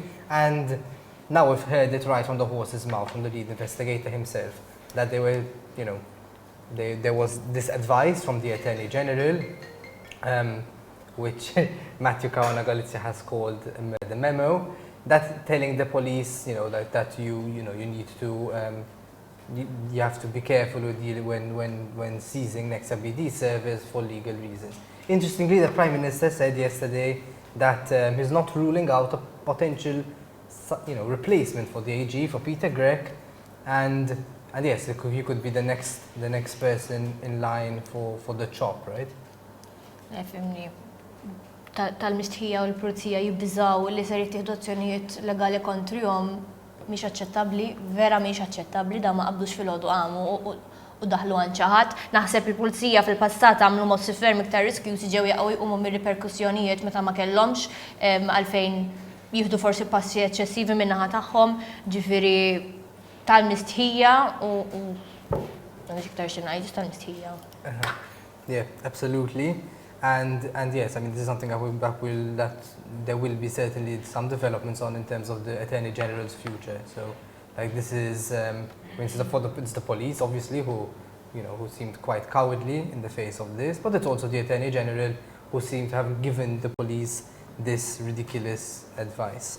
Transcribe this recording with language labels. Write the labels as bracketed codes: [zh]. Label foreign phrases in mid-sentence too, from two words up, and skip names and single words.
[en] And now we've heard it right from the horse's mouth, from the lead investigator himself, that they were, you know, there was this advice from the Attorney General, which Matthew Kawana Galizia has called the memo, that telling the police, you know, that you need to, you have to be careful with when seizing Nexia BT servers for legal reasons. Interestingly, the Prime Minister said yesterday that he's not ruling out a potential, replacement for the AG, for Peter Grech, and yes, he could be the next person in line for the chop, right? [mt] Fimni, tal-mistħija u l-pulizija jibbiżaw li ser jittieħdu azzjonijiet legali kontrihom mhix aċċettabbli, vera mhix aċċettabbli, da ma qabdux fil-għodu għamu u daħlu għan ċaħat. Naħseb il-pulizija fil-passat għamlu mossi ferm iktar riskjużi ġew jaqgħu jqumu mir-riperkussjonijiet meta ma kellhomx għalfejn jieħdu forsi passi eċċessivi min-naħa tagħhom, ġifieri tal-mistħija u m'għandix iktar xi ngħid tal-mistħija. [en] Yeah, absolutely. And yes, I mean, this is something that there will be certainly some developments on in terms of the Attorney General's future. So, like, this is, it's the police, obviously, who seemed quite cowardly in the face of this, but it's also the Attorney General who seemed to have given the police this ridiculous advice.